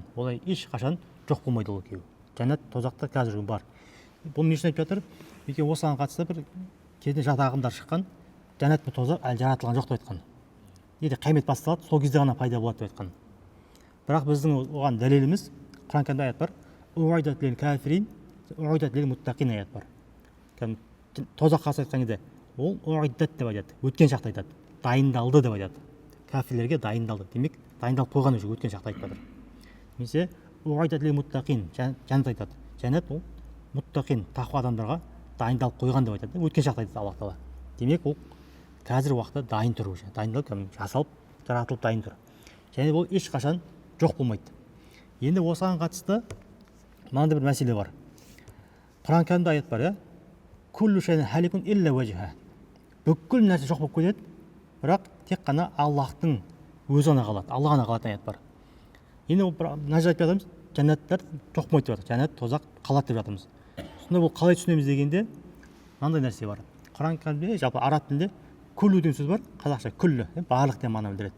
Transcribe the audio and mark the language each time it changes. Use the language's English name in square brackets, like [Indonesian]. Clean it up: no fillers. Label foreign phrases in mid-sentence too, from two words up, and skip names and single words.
[Kazakh] Олай ешқашан жоқ болмайды ол екеуі. Жәннат тозақта қазір бар. Бұл не үшін айтып жатыр? Өйткені осыған қатысты бір кезінде жат ағымдар шыққан, жәннат пен тозақ әлі жаратылған жоқ деп айтқан. Егер қиямет басталады, сол кезде ғана пайда болады деп айтқан. Бірақ біздің оған дәлеліміз Құран кәрімде аят бар. [Arabic] أعدت للكافرين أعدت للمتقين [Kazakh] аят бар. Тозаққа айтқан кезде ол уайдат деп айтады, өткен шақта айтады. Дайындалды деп айтады. Кафирлерге дайындалды. Демек, дайындалып қойған уже өткен шақта айтып жатыр. Немесе [Arabic] أعدت للمتقين, [Kazakh] жәннат айтады. Жәннат ол муттақин, тақуа адамдарға дайындалып қойған деп айтады. Өткен шақта айтады Аллах Тағала. Демек, ол қазір уақытта дайын тұр уже. Дайындалып, жасалып, жаратылып дайын тұр. Және бұл ешқашан жоқ болмайды. Енді осыған қатысты мынандай бір мәселе бар. Құран кәрімде аят бар, [Arabic] كل شيء هالك إلا وجهه. [Kazakh] Бүкіл нәрсе жоқ болып кетеді, бірақ тек қана Аллахтың өзі ғана қалады. Алла ғана қалатын аят бар. Енді мына жерде айтып жатырмыз, жәннаттар жоқ болмайды деп жатыр. Жәннат, тозақ қалады деп жатырмыз. Сонда бұл қалай түсінеміз дегенде мынандай нәрсе бар. Құран кәрімде, жалпы араб тілінде күллу деген сөз бар, қазақша күллі, барлық деген мағына білдіреді.